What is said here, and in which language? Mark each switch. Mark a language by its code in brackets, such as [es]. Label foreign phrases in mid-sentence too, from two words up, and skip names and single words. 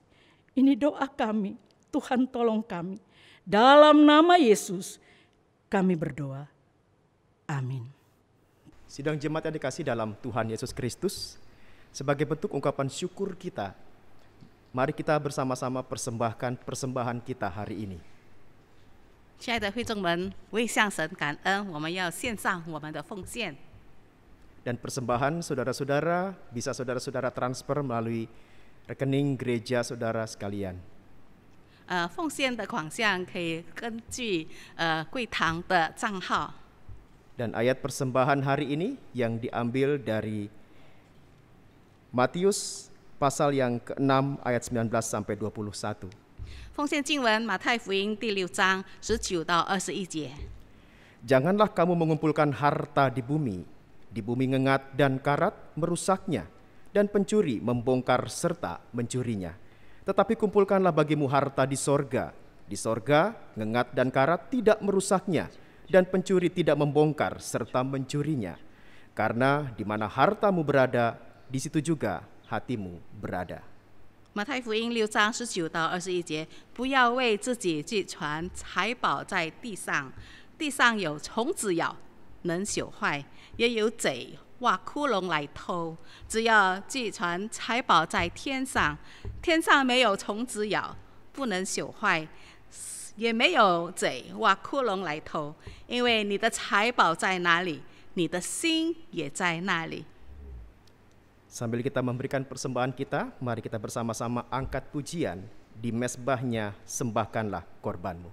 [id] Ini doa kami, Tuhan tolong kami. Dalam nama Yesus kami berdoa. Amin. Sidang jemaat yang dikasih dalam Tuhan Yesus Kristus, sebagai bentuk ungkapan syukur kita, mari kita bersama-sama persembahkan persembahan kita hari ini. [zh] 亲爱的会众们，为向神感恩，我们要献上我们的奉献。 [id] Dan persembahan saudara-saudara bisa saudara-saudara transfer melalui rekening gereja saudara sekalian. [zh] 奉献的款项可以根据贵堂的账号。 [id] Dan ayat persembahan hari ini yang diambil dari Matius pasal yang ke-6 ayat 19 sampai 21. [zh] 奉献经文马太福音第6章19到21节。 [id] Janganlah kamu mengumpulkan harta di bumi ngengat dan karat merusaknya, dan pencuri membongkar serta mencurinya. Tetapi kumpulkanlah bagimu harta di sorga ngengat dan karat tidak merusaknya, dan pencuri tidak membongkar serta mencurinya. Karena di mana hartamu berada, di situ juga hatimu berada. [zh] 马太福音6章19到21节，不要为自己积存财宝在地上，地上有虫子咬，能朽坏；也有贼挖窟窿来偷。只要积存财宝在天上，天上没有虫子咬，不能朽坏，也没有贼挖窟窿来偷。因为你的财宝在哪里，你的心也在那里。 [id] Sambil kita memberikan persembahan kita, mari kita bersama-sama angkat pujian di mezbahnya, sembahkanlah korbanmu.